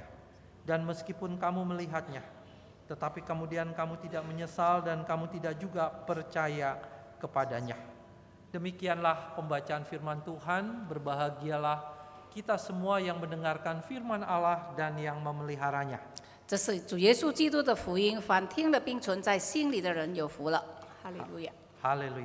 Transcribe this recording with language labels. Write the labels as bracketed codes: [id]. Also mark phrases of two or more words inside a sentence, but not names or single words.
[id] Dan meskipun kamu melihatnya, tetapi kemudian kamu tidak menyesal dan kamu tidak juga percaya kepadanya." Demikianlah pembacaan firman Tuhan. Berbahagialah kita semua yang mendengarkan firman Allah dan yang memeliharanya. [zh] 这是主耶稣基督的福音，凡听了并存在心里的人有福了。哈利路亚， [id] Haleluya.